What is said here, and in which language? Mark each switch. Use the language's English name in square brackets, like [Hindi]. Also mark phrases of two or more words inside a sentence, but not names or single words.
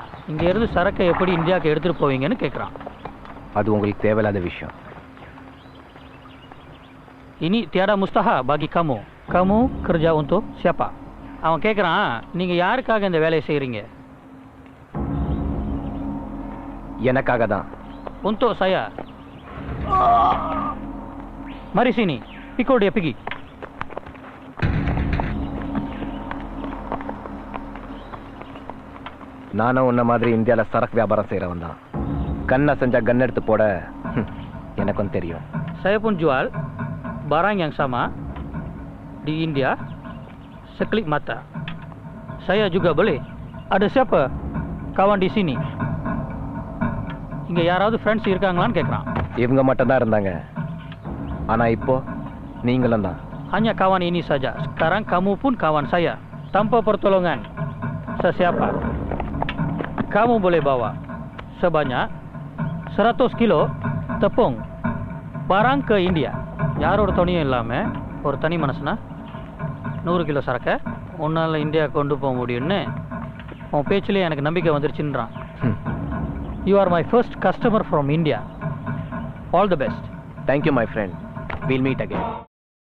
[Tamil] இங்க இருந்து சரக்கை எப்படி இந்தியாக்கு எடுத்துட்டு போவீங்கன்னு கேக்குறான். அது உங்களுக்கு தேவையில்லாத விஷயம். [Malay] Ini tiada mustahil bagi kamu. Kamu kerja untuk siapa? [Tamil] அவன் கேக்குறான், நீங்க யாருக்காக இந்த வேலையை செய்றீங்க? எனக்காக தான். [Malay] Untuk saya. Mari sini, pikul dia pergi. [Tamil] நானும் உன்ன மாதிரி இந்தியால சரக்கு வியாபாரம் செய்யறவன் தான். கண்ணை செஞ்சா கன் எடுத்து போட எனக்கும் தெரியும். [Malay] Saya pun jual barang yang sama di India sekelip mata. Saya juga boleh. Ada siapa kawan di sini? [Tamil] இங்க யாராவது ஃப்ரெண்ட்ஸ் இருக்காங்களான்னு கேக்குறான். இவங்க மட்டும் தான் இருந்தாங்க. ஆனா இப்போ நீங்களும் தான். [Malay] Hanya kawan ini saja. Sekarang kamu pun kawan saya. Tanpa pertolongan sesiapa. Kamu boleh bawa sebanyak 100 kilo tepung barang ke India. [Tamil] யாரோட துணையும் இல்லாம ஒரு தனி மனசுனா 100 கிலோ சரக்கை உன்னால இந்தியா கொண்டு போக முடியும்னு உன் பேச்சிலே எனக்கு நம்பிக்கை வந்துருச்சுன்றான். [English] You are my first customer from India. All the best. Thank you, my friend. We'll meet again.